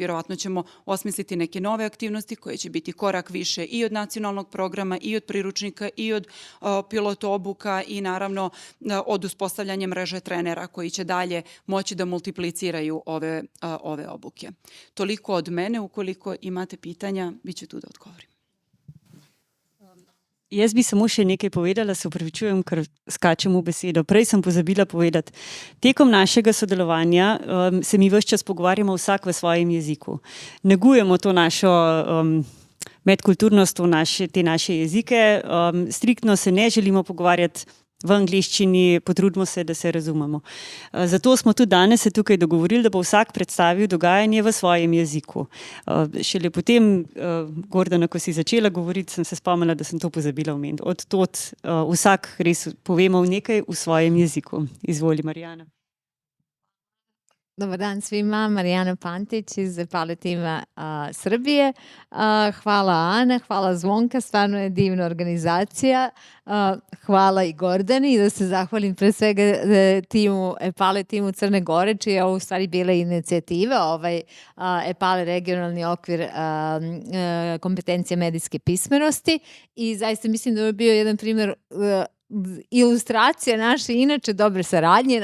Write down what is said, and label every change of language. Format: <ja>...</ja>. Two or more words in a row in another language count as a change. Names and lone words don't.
<sr>Vjerovatno ćemo osmisliti neke nove aktivnosti koje će biti korak više i od nacionalnog programa, i od priručnika, i od pilot obuka i naravno od uspostavljanja mreže trenera koji će dalje moći da multipliciraju ove obuke. Toliko od mene. Ukoliko imate pitanja, bit ću tu da odgovorim.</sr> <sl>Jaz bi samo še nekaj povedala, se upravičujem, ker skačem v besedo. Prej sem pozabila povedati. Tekom našega sodelovanja se mi ves čas pogovarjamo vsak v svojem jeziku. Negujemo to našo medkulturnost, te naše jezike. Striktno se ne želimo pogovarjati v angleščini, potrudimo se, da se razumemo. Zato smo tudi danes se tukaj dogovorili, da bo vsak predstavil dogajanje v svojem jeziku. Šele potem, Gordana, ko si začela govoriti, sem se spomnila, da sem to pozabila omeniti. Od tod vsak res povemo nekaj v svojem jeziku. Izvoli, Marijana.</sl> <sr>Dobar dan svima, Marijana Pantić iz Epale tima Srbije. Hvala Ana, hvala Zvonka, stvarno je divna organizacija. Hvala i Gordani i da se zahvalim pre svega timu Epale, timu Crne Gore, čija je ovo u stvari bila inicijativa, Epale regionalni okvir kompetencije medijske pismenosti i zaista mislim da je bio jedan primer ilustracija naše inače dobre saradnje.</sr>